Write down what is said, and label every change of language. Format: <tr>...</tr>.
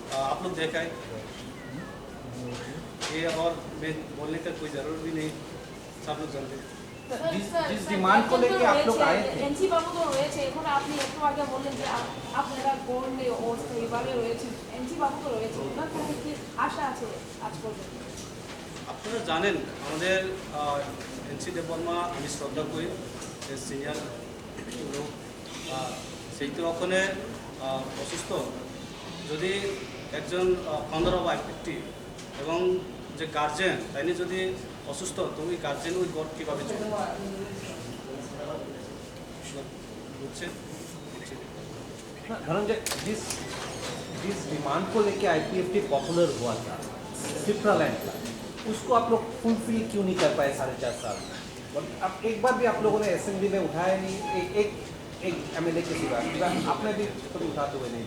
<hi>आप लोग देखा है ये, और मैं बोलने का कोई ज़रूरत भी नहीं, सब लोग जानते हैं। जिस डिमांड को लेके आप लोग आए थे,</hi> <bn>এনসি বাবু তো রয়েছে, এখন আপনি একটু আগে বললেন যে আপনারা গোল্ড অবস্থা এইভাবে রয়েছে, এনসি বাবু তো রয়েছে, ওনার প্রতি কি আশা আছে আজ পর্যন্ত? আপনারা জানেন আমাদের এনসি দেববর্মা আমি শ্রদ্ধা করি, সিনিয়র লোক, সেই তো ওখানে অসুস্থ, যদি একজন ফাউন্ডার অফ আইপিএফটি এবং যে গার্জেন তাইনি যদি অসুস্থ, তো ওই গার্জেন ওই গড় কীভাবে চলবে বুঝছেন?</bn> <hi>धनंजय, जिस डिमांड को लेके आईपीएफटी पॉपुलर हुआ था त्रिपुरालैंड का, उसको आप लोग फुलफिल क्यों नहीं कर पाए 4.5 साल में? अब एक बार भी आप लोगों ने असेंबली में उठाया नहीं, एक एमएलए के सिवा आपने भी कभी उठाते हुए नहीं?</hi>